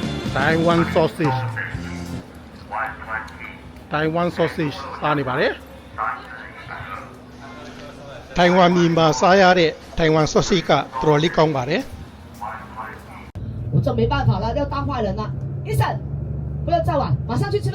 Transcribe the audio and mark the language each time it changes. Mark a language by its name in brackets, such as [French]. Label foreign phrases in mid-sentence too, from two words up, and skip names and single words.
[Burmese] Taiwan sausage Taiwan sausage စားနေပါတယ်ထိုင်ဝမ်ပြည်မှာစားရတဲ့ထိုင်ဝမ် sausage ကတော်တော်လေးကောင်းပါတယ် [Chinese] 我这没办法了，要当坏人了。医生，不要再玩，马上去吃饭。